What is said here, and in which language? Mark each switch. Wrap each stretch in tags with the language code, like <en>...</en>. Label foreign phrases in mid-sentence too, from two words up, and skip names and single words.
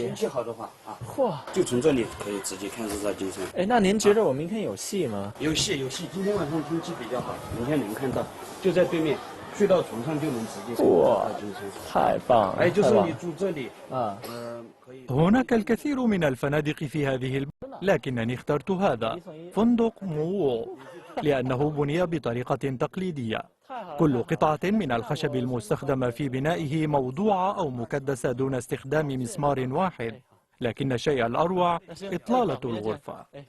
<zh>天气好的话啊，嚯，就从这里可以直接看日照金山。哎，那您觉得我明天有戏吗？有戏。今天晚上天气比较好，明天能看到，就在对面，睡到床上就能直接看日照金山。太棒了！哎，就是你住这里啊，可以。</zh> <ar>هناك الكثير من الفنادق في هذه البلد، لكنني اخترت هذا فندق موو لأنه بني بطريقة تقليدية. كل قطعة من الخشب المستخدمة في بنائه موضوعة أو مكدسة دون استخدام مسمار واحد، لكن الشيء الأروع إطلالة الغرفة.</ar>